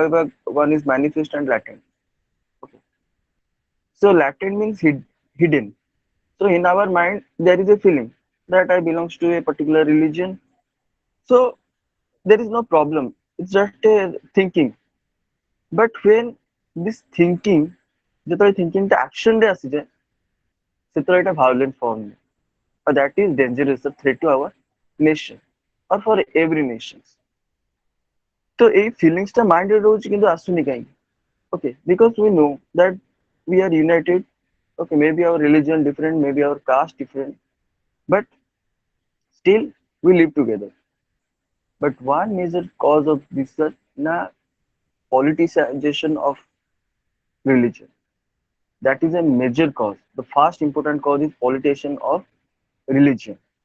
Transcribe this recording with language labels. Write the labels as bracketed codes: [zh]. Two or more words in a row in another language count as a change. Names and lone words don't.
[en] going back one is manifest and latent okay so latent means hidden so in our mind there is a feeling that I belongs to a particular religion so there is no problem it's just a thinking but when this thinking [or] ଯେତେବେଳେ thinking ଟା action ରେ ଆସିଯାଏ ସେତେବେଳେ ଏଇଟା [en] violent form or that is dangerous a threat to our nation or for every nation [or] ତ ଏଇ feelings ଟା mind ରେ ରହୁଛି କିନ୍ତୁ ଆସୁନି କାହିଁକି [en] okay because we know that we are united okay maybe our religion different maybe our caste different but still we live together but one major cause of this is na politicization of religion that is a major cause the first important cause is politician of religion